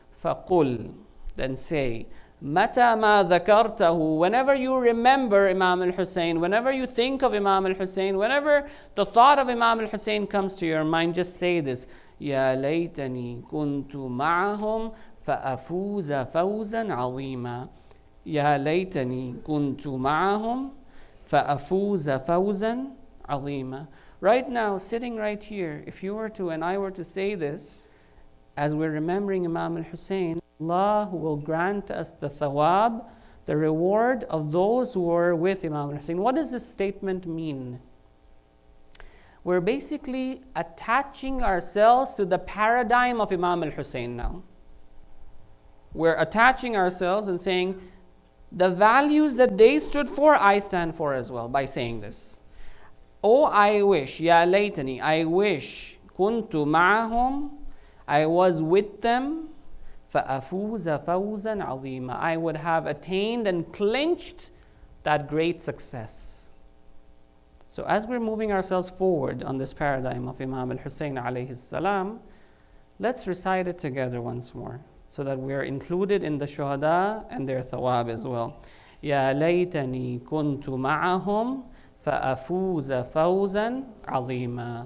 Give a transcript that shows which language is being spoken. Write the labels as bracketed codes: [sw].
[en] فَقُلْ, then say, [ar] متى ما ذكرته, [en] whenever you remember Imam al-Hussein, whenever you think of Imam al-Hussein, whenever the thought of Imam al-Hussein comes to your mind, just say this, [ar] يا ليتني كنت معهم فأفوز فوزا عظيما. يا ليتني كنت معهم فأفوز فوزا عظيما. [en] Right now, sitting right here, if you were to and I were to say this, as we're remembering Imam al-Hussein, Allah will grant us the thawab, the reward of those who were with Imam al-Hussein. What does this statement mean? We're basically attaching ourselves to the paradigm of Imam al-Hussein now. We're attaching ourselves and saying, the values that they stood for, I stand for as well, by saying this. Oh, I wish, ya laytani, I wish, kuntu ma'ahum, I was with them, [ar] فَأَفُوزَ فَوْزًا عَظِيمًا, [en] I would have attained and clinched that great success. So as we're moving ourselves forward on this paradigm of Imam al-Hussein alayhi salam, let's recite it together once more, so that we are included in the shuhada and their thawab as well. [ar] يا ليتني كنت معهم فأفوز فوزا عظيما.